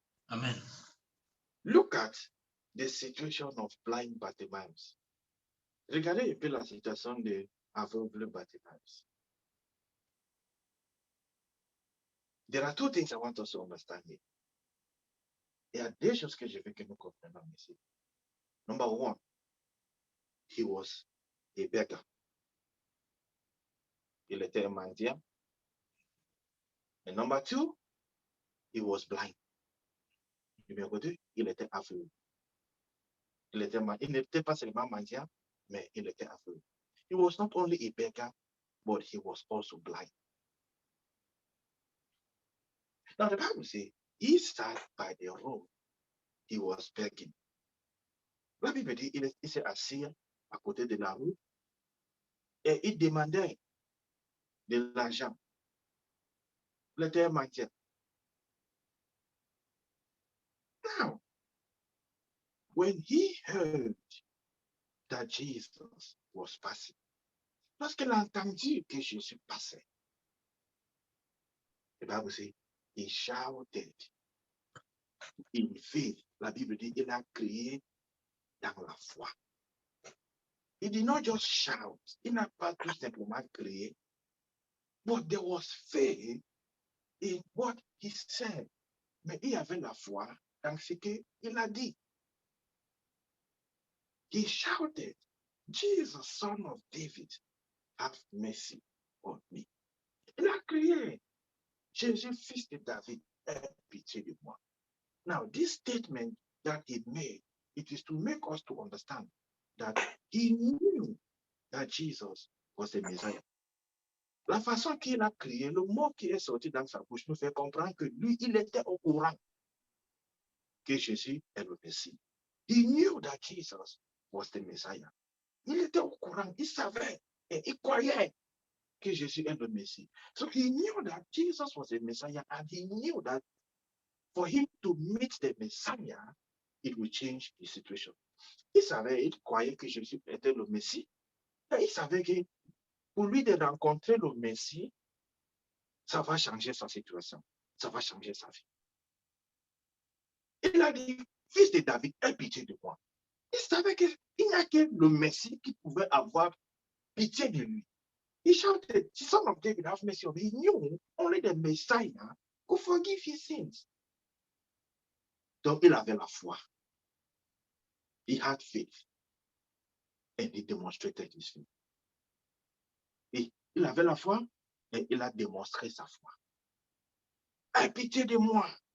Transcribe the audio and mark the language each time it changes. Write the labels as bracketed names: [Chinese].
[English] Amen. Look at the situation of blind Bartimaeus. [French] Regardez un peu la situation de aveugle Bartimaeus. [English] There are two things I want us to understand here. [French] Il y a deux choses que je veux que nous comprenions ici. [English] Number one, he was a beggar. [French] Il était un mendiant. [English] And number two, he was blind. [French] Numéro deux, il était aveugle. Il n'était pas seulement mendiant, mais il était aveugle. [English] He was not only a beggar, but he was also blind. Now the Bible says he sat by the road. He was begging. [French] La Bible dit il s'est assis à côté de la rue et il demandait de l'argent. Il était un mendiant. [English] Now, when he heard that Jesus was passing, [French] lorsqu'il a entendu que Jésus passait, [English] the Bible says he shouted in faith. [French] La Bible dit il a crié dans la foi. [English] He did not just shout. [French] Il n'a pas tout simplement crié. [English] But there was faith in what he said. [French] Mais il y avait la foi dans ce qu'il a dit. [English] He shouted, Jesus, son of David, have mercy on me. [French] Il a crié, Jésus, fils de David, aie pitié de moi. [English] Now, this statement that he made, it is to make us to understand that he knew that Jesus was the Messiah. [French] La façon qu'il a crié, le mot qui est sorti dans sa bouche nous fait comprendre que lui, il était au courant que Jésus est le Messie. [English] He knew that Jesus was the Messiah. [French] Il était au courant, il savait et il croyait que Jésus est le Messie. [English] So he knew that Jesus was the Messiah and he knew that for him to meet the Messiah, it will change the situation. [French] Il savait, il croyait que Jésus était le Messie. Et il savait que pour lui de rencontrer le Messie, ça va changer sa situation. Ça va changer sa vie. Il a dit, fils de David, aie pitié de moi. Il savait qu'il n'y a que le Messie qui pouvait avoir pitié de lui. [English] He shouted, son of David, have mercy on me. He knew only the Messiah could forgive his sins. [French] Donc, il avait la foi. [English] He had faith. And he demonstrated his faith. [French] Et il avait la foi et il a démontré sa foi. Aie pitié de moi.